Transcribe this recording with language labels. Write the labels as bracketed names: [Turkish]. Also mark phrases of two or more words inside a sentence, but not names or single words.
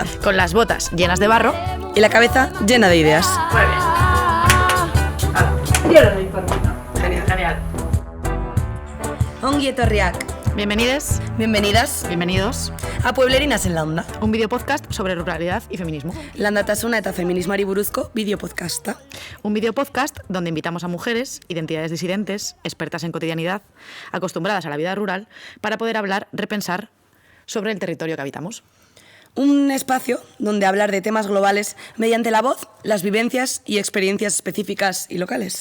[Spanish] con las botas llenas de barro. Y la cabeza llena de ideas. Muy bien. Yo lo doy por bueno. Genial. [Basque] Ongi etorriak. [Spanish] Bienvenides, Bienvenidas bienvenidos a Pueblerinas en la onda. un vídeo podcast sobre ruralidad y feminismo. [Basque] Landatasuna eta feminismari buruzko bideo podcasta. [Spanish] Un vídeo podcast donde invitamos a mujeres, identidades disidentes, expertas en cotidianidad, acostumbradas a la vida rural, para poder hablar, repensar sobre el territorio que habitamos. Un espacio donde hablar de temas globales mediante la voz, las vivencias y experiencias específicas y locales.